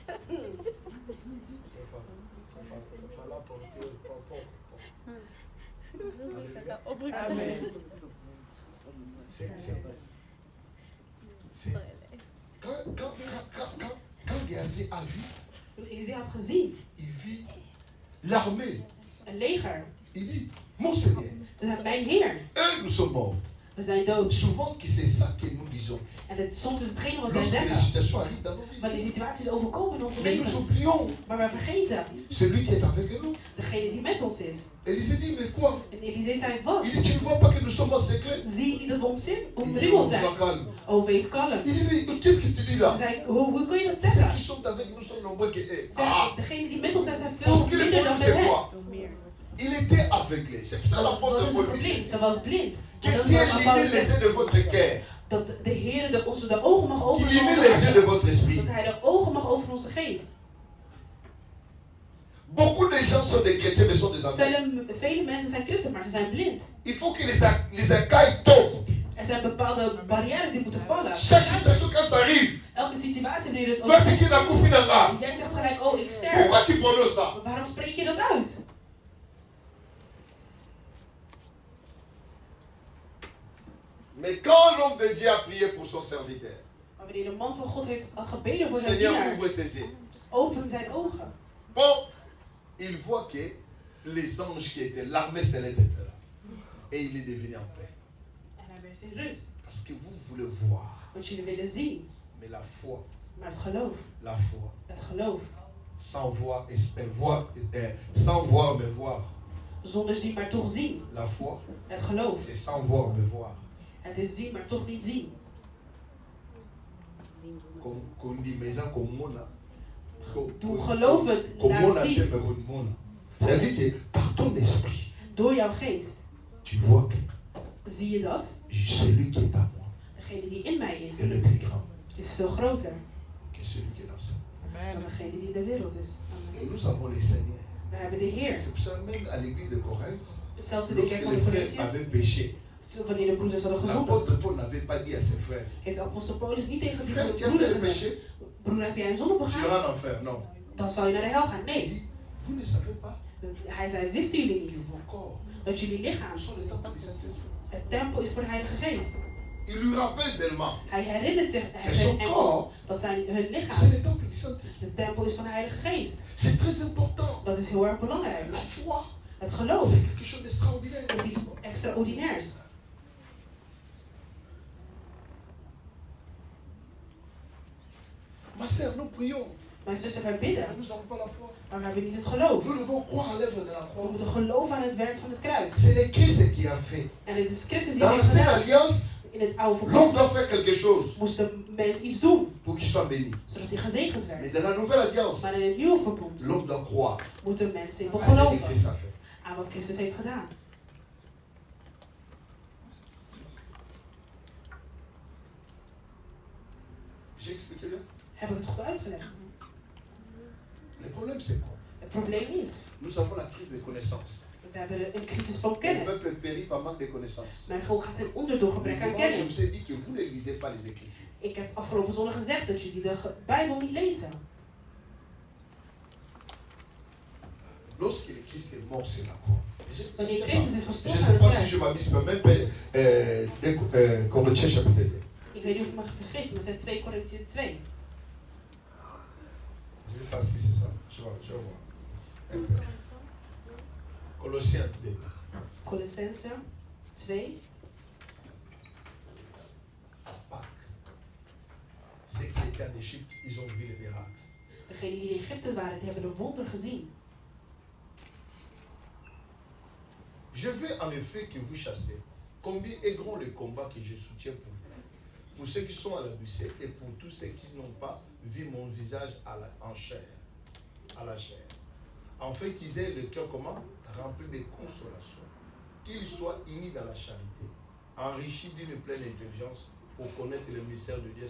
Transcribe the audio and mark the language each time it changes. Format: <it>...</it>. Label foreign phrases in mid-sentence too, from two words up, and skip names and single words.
<fr>Ça fait la portugais, poco. Amen. Quand Géasi a vu,</fr> <nl>Élisée had gezien,</nl> <fr>il vit l'armée.</fr> <nl>Een leger.</nl> <fr>Il dit, mon Seigneur.</fr> <nl>Ze zei, mijn Heer.</nl> <fr>Et nous sommes morts.</fr> <nl>We zijn dood.</nl> <fr>Souvent que c'est ça que nous disons.</fr> <nl>En soms is hetgene wat wij zeggen. Wanneer situaties overkomen in onze leven. Maar wij vergeten.</nl> <fr>Celui qui est avec nous.</fr> <nl>Degene die met ons is.</nl> <fr>Élisée dit, mais quoi?</fr> <nl>En Élisée zei, wat?</nl> <fr>Il dit, tu ne vois pas que nous sommes en secret?</fr> <nl>Zie je niet dat we omringeld zijn? Oh, wees kalm.</nl> <fr>Il dit, mais qu'est-ce que tu dis là?</fr> <nl>Ze zei, hoe kun je dat zeggen?</nl> <fr>Ceux qui sont avec nous sont nombreux que eux.</fr> <nl>Degene die met ons zijn veel minder dan met hen.</nl> <fr>Il était aveuglé. C'est ça la porte de votre vie.</fr> <nl>Ze was blind.</nl> <fr>Que Dieu illumine les yeux de votre cœur.</fr> <nl>Dat de Heer onze de ogen mag openen.</nl> <fr>Qu'il illumine les yeux de votre esprit.</fr> <nl>Dat Hij de ogen mag openen onze geest.</nl> <fr>Beaucoup de gens sont des chrétiens mais sont des aveugles.</fr> <nl>Vele mensen zijn christen, maar ze zijn blind.</nl> <fr>Il faut que les écailles tombent.</fr> <nl>Er zijn bepaalde barrières die moeten vallen.</nl> <fr>Chaque situation quand ça arrive.</fr> <nl>Elke situatie wanneer het overkomt. Jij zegt gelijk, oh ik sterf.</nl> <fr>Pourquoi tu prononces ça?</fr> <nl>Waarom spreek je dat uit?</nl> <fr>Mais quand l'homme de Dieu a prié pour son serviteur,</fr> <nl>wanneer de man van God heeft gebeden voor zijn Seigneur dienaar,</nl> <fr>ouvre ses yeux.</fr> <nl>Open zijn ogen.</nl> <fr>Bon, il voit que les anges qui étaient, l'armée céleste était là. Et il est devenu en paix.</fr> <nl>En hij werd in rust.</nl> <fr>Parce que vous voulez voir.</fr> <nl>Want jullie willen zien.</nl> <fr>Mais la foi.</fr> <nl>Maar het geloof.</nl> <fr>La foi.</fr> <nl>Het geloof.</nl> <fr>Sans voir, sans voir mais voir.</fr> <nl>Zonder zien maar toch zien.</nl> <fr>La foi.</fr> <nl>Het geloof.</nl> <fr>C'est sans voir mais voir.</fr> <nl>Het is zien maar toch niet zien. Doe geloven laat zien.</nl> <fr>C'est-à-dire que par ton esprit.</fr> <nl>Door jouw geest.</nl> <fr>Tu vois que.</fr> <nl>Zie je dat?</nl> <fr>Celui qui est à moi.</fr> <nl>Degene die in mij is.</nl> <fr>Est le plus grand.</fr> <nl>Is veel groter.</nl> <fr>Que celui qui est dans ça.</fr> <nl>dan degene die in de wereld is. Amen.</nl> <fr>Nous avons les Seigneurs.</fr> <nl>We hebben de Heer.</nl> <fr>C'est pour ça même à l'église de Corinthe,</fr> <nl>Zelfs in de kerk</nl> <fr>lorsque</fr> <nl>van</nl> <fr>les</fr> <nl>de</nl> <fr>frères</fr> <nl>Corinthiërs,</nl> <fr>avaient péché,</fr> <nl>wanneer de broeders hadden gezonden,</nl> <fr>l'apôtre Paul n'avait pas dit à ses frères,</fr> <nl>heeft apostel Paulus niet tegen die</nl> <fr>frère, tu as fait</fr> <nl>broeder</nl> <fr>le</fr> <nl>gezegd:</nl> <fr>péché,</fr> <nl>broeder, heb jij een zonde</nl> <fr>tu</fr> <nl>begaan?</nl> <fr>iras en enfer. Non.</fr> <nl>Dan zal je naar de hel gaan.</nl> <fr>Il</fr> <nl>Nee.</nl> <fr>dit, vous ne savez pas</fr> <nl>Hij zei: wisten jullie</nl> <fr>que</fr> <nl>niet</nl> <fr>vos corps</fr> <nl>dat jullie lichaam</nl> <fr>sont les temples du Saint-Esprit.</fr> <nl>het tempel is voor de Heilige Geest?</nl> <fr>Il lui rappelle seulement</fr> <nl>Hij herinnert zich</nl> <fr>que son corps,</fr> <nl>dat hun</nl> <fr>c'est</fr> <nl>lichaam</nl> <fr>les temples du Saint-Esprit.</fr> <nl>de tempel is van de Heilige Geest.</nl> <fr>C'est très important.</fr> <nl>Dat is heel erg belangrijk.</nl> <fr>La foi,</fr> <nl>Het geloof</nl> <fr>c'est quelque chose d'extraordinaire.</fr> <nl>is iets extraordinairs.</nl> <fr>Ma sœur, nous prions,</fr> <nl>Mijn zussen, wij bidden,</nl> <fr>mais nous n'avons pas la foi.</fr> <nl>maar we hebben niet het geloof.</nl> <fr>Nous devons croire à l'œuvre de la</fr> <nl>We</nl> <fr>croix.</fr> <nl>moeten geloven aan het werk van het kruis.</nl> <fr>C'est le Christ qui a fait.</fr> <nl>En het is Christus die</nl> <fr>Dans</fr> <nl>heeft</nl> <fr>l'ancienne</fr> <nl>gedaan.</nl> <fr>alliance,</fr> <nl>In het oude</nl> <fr>l'homme</fr> <nl>verbond</nl> <fr>doit faire quelque chose</fr> <nl>moest de mens iets doen,</nl> <fr>pour qu'il soit béni.</fr> <nl>zodat hij gezegend</nl> <fr>Mais</fr> <nl>werd.</nl> <fr>dans la nouvelle alliance,</fr> <nl>Maar in het nieuwe verbond</nl> <fr>l'homme doit croire</fr> <nl>moet de mens simpel</nl> <fr>à ce que</fr> <nl>geloven</nl> <fr>Christ a fait.</fr> <nl>aan wat Christus heeft gedaan.</nl> <fr>J'ai expliqué bien.</fr> <nl>Heb ik het goed uitgelegd?</nl> <fr>Le problème, c'est quoi?</fr> <nl>Het probleem is,</nl> <fr>Nous avons la crise des connaissances.</fr> <nl>we hebben een crisis van</nl> <fr>Le</fr> <nl>kennis.</nl> <fr>peuple périt par manque de connaissances.</fr> <nl>Mijn volk gaat ten onder door</nl> <fr>Mais</fr> <nl>gebrek aan</nl> <fr>dimanche, je</fr> <nl>kennis.</nl> <fr>vous ai dit que vous ne lisez pas les Écritures.</fr> <nl>Ik heb afgelopen zondag gezegd dat jullie de Bijbel niet lezen.</nl> <fr>Lorsque le Christ est mort sur la croix,</fr> <nl>Wanneer Christus is</nl> <fr>je ne</fr> <nl>gestorven</nl> <fr>sais</fr> <nl>aan</nl> <fr>pas</fr> <nl>het</nl> <fr>si je</fr> <nl>kruis.</nl> <fr>m'abuse, mais même Corinthiens chapitre 2.</fr> <nl>Ik weet niet of ik me vergis, maar het is 2 Korinthe 2.</nl> <fr>Je ne sais pas si c'est ça. Je vais voir. Un peu. Colossiens 2.</fr> <nl>Colossense 2.</nl> <fr>À Pâques, ceux qui étaient en Égypte, ils ont vu les miracles.</fr> <nl>Degenen die in Egypte waren, die hebben de wonder gezien.</nl> <fr>Je veux en effet que vous chassiez. Combien est grand le combat que je soutiens pour vous, pour ceux qui sont à la Bussée et pour tous ceux qui n'ont pas vu mon visage en chair, à la chair. En fait, qu'ils aient le cœur comment? Rempli de consolation. Qu'ils soient unis dans la charité, enrichis d'une pleine intelligence pour connaître le mystère de Dieu.</fr>